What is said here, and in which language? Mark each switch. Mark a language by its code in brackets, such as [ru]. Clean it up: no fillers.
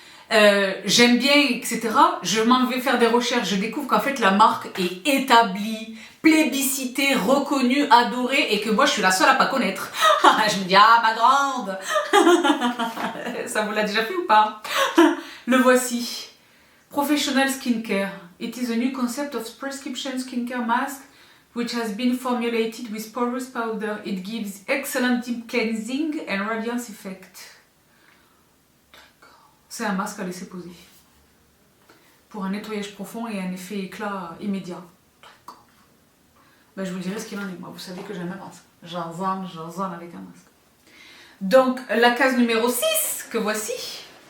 [fr] J'aime bien, etc. Je m'en vais faire des recherches. Je découvre qu'en fait, la marque est établie plébiscité, reconnu, adoré et que moi je suis la seule à pas connaître. Je me dis, ah ma grande. Ça vous l'a déjà fait ou pas? Le voici. Professional Skincare. [en] It is a new concept of prescription skincare mask which has been formulated with porous powder. It gives excellent deep cleansing and radiance effect. [fr] C'est un masque à laisser poser. Pour un nettoyage profond et un effet éclat immédiat. Ben, je vous dirai ce qu'il en est. Moi, vous savez que j'aime un masque. J'en zone avec un masque. Donc, la case numéro 6, que voici.